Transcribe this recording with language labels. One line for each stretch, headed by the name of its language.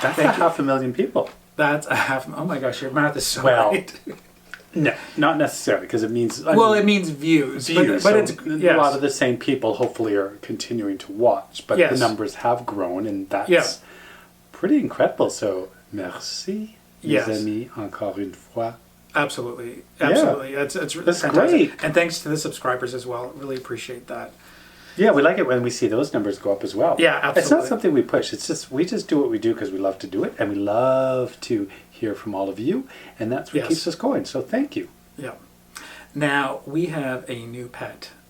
English: That's a 500,000 people. That's a half. Oh my gosh, your math is so right. No, not necessarily, because it means... it means views. But so it's, yes. A lot of the same people hopefully are continuing to watch, but the numbers have grown, and that's pretty incredible.
French: So, merci, mes amis, encore une fois.
English: Absolutely. Yeah. That's fantastic. Great. And thanks to the subscribers as well. Really appreciate that. Yeah, we like it when we see those numbers go up as well. Yeah, absolutely. It's not something we push. It's just we just do what we do because we love to do it, and we love to hear from all of you, and that's what keeps us going. So thank you. Yeah. Now we have a new pet.